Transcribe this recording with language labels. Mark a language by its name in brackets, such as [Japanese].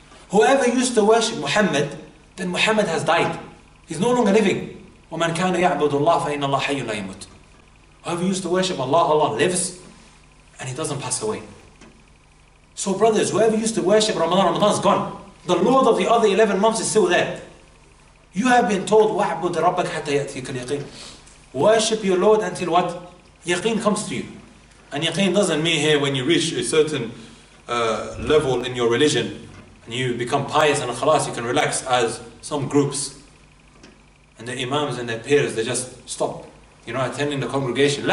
[English] Whoever used to worship Muhammad, then Muhammad has died. He's no longer living. [Arabic] وَمَنْ كَانَ يَعْبُدُ اللَّهَ فَإِنَّ اللَّهَ حَيٌّ لَا يَمُوتُ. [English] Whoever used to worship Allah, Allah lives, and He doesn't pass away. So brothers, whoever used to worship Ramadan, Ramadan is gone. The Lord of the other 11 months is still there. You have been told, [Arabic] وَعْبُدْ رَبَّكَ حَتَّى يَأْتِيكَ الْيَقِينَ. [English] Worship your Lord until what? Yaqeen comes to you. And yaqeen doesn't mean here when you reach a certain level in your religion and you become pious and khalas, you can relax, as some groups and the imams and their peers, they just stop, attending the congregation.